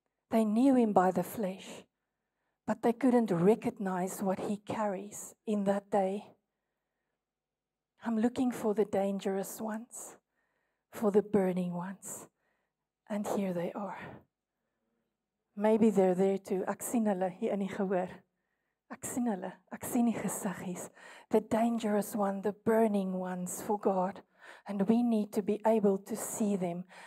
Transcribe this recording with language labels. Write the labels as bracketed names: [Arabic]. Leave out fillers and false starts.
[English] They knew him by the flesh, but they couldn't recognize what he carries in that day. I'm looking for the dangerous ones, for the burning ones, and here they are. Maybe they're there too. [Afrikaans] Ek sien hulle hier in die gehoor. Ek sien hulle, ek sien die gesiggies. [English] The dangerous one, the burning ones for God. And we need to be able to see them.